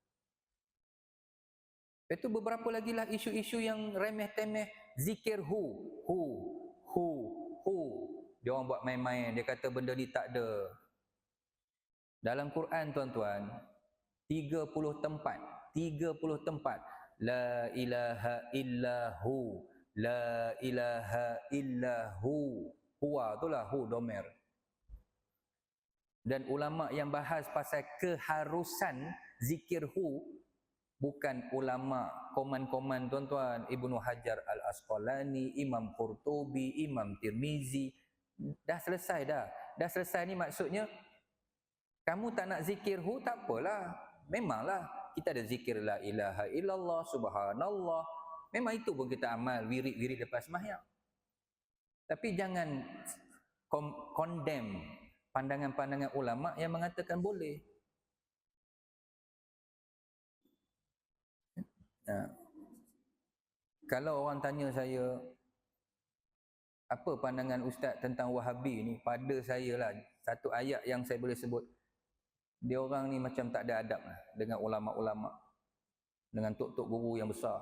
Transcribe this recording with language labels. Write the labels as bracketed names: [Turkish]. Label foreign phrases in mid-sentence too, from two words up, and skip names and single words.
[Malay] Itu beberapa lagi lah isu-isu yang remeh-temeh, zikir hu. Dia orang buat main-main, dia kata benda ni tak ada. Dalam Quran tuan-tuan, 30 tempat, [Arabic] لا إله إلا هو، لا إله إلا هو. [Malay] Huwa itulah hu domer. Dan ulama yang bahas pasal keharusan zikir hu bukan ulama koman-koman tuan-tuan, Ibnu Hajar Al-Asqalani, Imam Qurtubi, Imam Tirmizi. Dah selesai dah. Dah selesai ni maksudnya kamu tak nak zikir hu, tak apalah. Memanglah kita ada zikir [Arabic] لا إله إلا الله, [Malay] subhanallah. Memang itu pun kita amal wirid-wirid lepas sembahyang. Tapi jangan condemn pandangan-pandangan ulama yang mengatakan boleh. Kalau orang tanya saya, apa pandangan Ustaz tentang Wahabi ni, pada saya lah, satu ayat yang saya boleh sebut, dia orang ni macam tak ada adab lah dengan ulama-ulama, dengan tok-tok guru yang besar.